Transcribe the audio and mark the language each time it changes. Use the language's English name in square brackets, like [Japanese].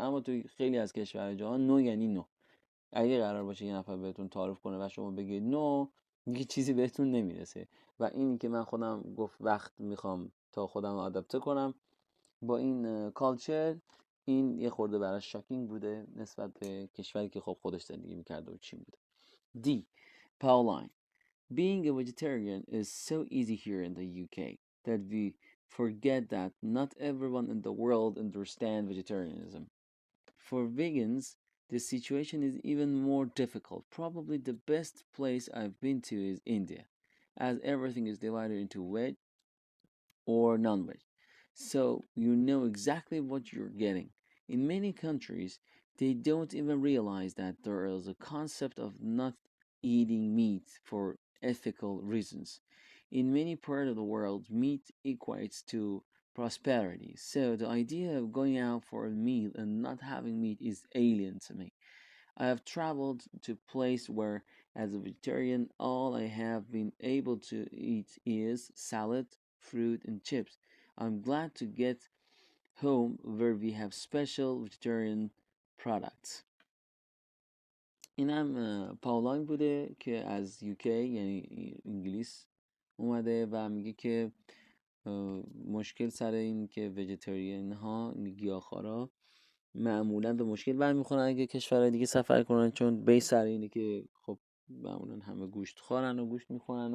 [Persian] اما توی خیلی از کشورهای جهان نو یعنی نو. اگه قرار باشه یه نفر بهتون تعارف کنه و شما بگید نو، یه چیزی بهتون نمیرسه. و اینی که من خودم گفت وقت میخوام تا خودم آداپته کنم با این کالچر، این یه خورده براش شاکینگ بوده نسبت به کشوری که خب خودش زندگی میکرده و چین بوده. [English] D. Pauline. Being a vegetarian is so easy here in the UK that we forget that not everyone in the world understands vegetarianism. For vegans, the situation is even more difficult. Probably the best place I've been to is India, as everything is divided into veg or non-veg. So you know exactly what you're getting. In many countries, they don't even realize that there is a concept of not eating meat for ethical reasons. In many parts of the world, meat equates to prosperity. So the idea of going out for a meal and not having meat is alien to me. I have traveled to places where, as a vegetarian, all I have been able to eat is salad, fruit, and chips. I'm glad to get home where we have special vegetarian products. [Persian] اینم پاولاین بوده که از UK یعنی انگلیس اومده و میگه که مشکل سر این که ویژیتریان ها، گیاهخوارا، معمولا به مشکل برمیخورن اگه کشورهای دیگه سفر کنن، چون بیس سر اینه که خب معمولا همه گوشت خورن و گوشت میخورن.